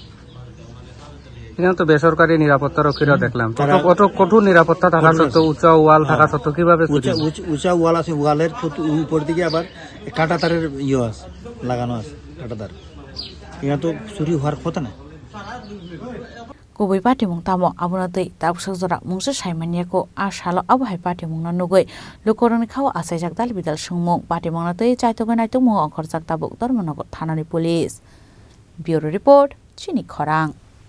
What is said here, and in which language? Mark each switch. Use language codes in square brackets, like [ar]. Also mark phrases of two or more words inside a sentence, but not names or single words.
[bn] এখানে তো বেসরকারি নিরাপত্তা রক্ষীরা দেখলাম কত কঠোর নিরাপত্তা থাকা সত্ত্বেও উঁচা ওয়াল থাকা সত্ত্বেও কিভাবে উঁচা ওয়াল আছে, ওয়ালের উপর দিকে আবার কাঁটা তারের আছে লাগানো আছে, কাঁটা তার। এখানে তো চুরি হওয়ার কথা না। [trp] Kubai party mong tamo abuna tei tabsak zora mungse saimania ko asalo abahai party mong na nugoi lokoroni khawa asai jak dal bidal sungmong party mong na tei chaito ganai to mo okhor jak tabuk dormanogor thanani police. [en] Bureau report [trp] Chini Khorang.